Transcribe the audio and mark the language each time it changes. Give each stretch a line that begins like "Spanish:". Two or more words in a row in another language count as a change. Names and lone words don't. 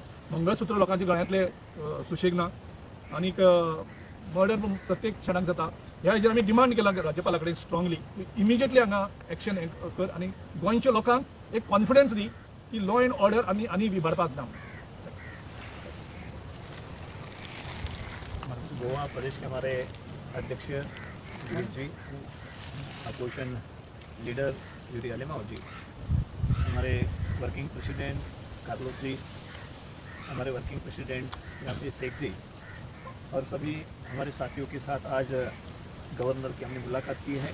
Konkani: मंगळसूत्र लोकांच्या गळ्यांतले सुशेग ना आनीक मर्डर प्रत्येक क्षणाक जाता. ह्या हेजेर आमी डिमांड केला राज्यपाला कडेन
English: strongly immediately
Konkani: हांगा एक्शन कर आनी गोंयच्या लोकांक एक कॉन्फिडन्स दी की
English: law and order
Konkani: आनी विबाडपाक ना.
Hindi: गोवा प्रदेश के हमारे अध्यक्ष जी,
English: opposition leader
Hindi: यूरी अलीमाव जी, हमारे
English: working president
Hindi: कादरोत जी, हमारे
English: working president
Hindi: यहाँ शेख जी और सभी हमारे साथियों के साथ आज गवर्नर की हमने मुलाकात की है.